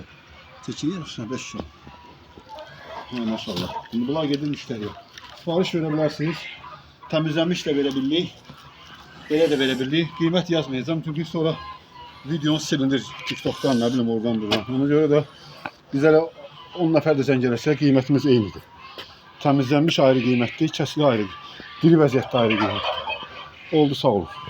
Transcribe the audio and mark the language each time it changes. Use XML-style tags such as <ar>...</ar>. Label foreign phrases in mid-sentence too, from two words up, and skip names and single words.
<tr>Çekilir misin? 5 kilo. Maşallah. Şimdi bunlar gedin müşteriye. Sipariş verebilirsiniz. Temizlenmiş de verebilirlik. Böyle de verebilirlik. Kıymet yazmayacağım çünkü sonra videonuz silinir. TikTok'tan ne bileyim oradan buradan.</tr> <az>Ona göre de bizlere 10 nəfər də zəng eləsə qiymətimiz eynidir. Təmizlənmiş ayrı qiymətdir, kəsili ayrı. Diri vəziyyətdə ayrı qiymətdir. Oldu, sağ olun.</az>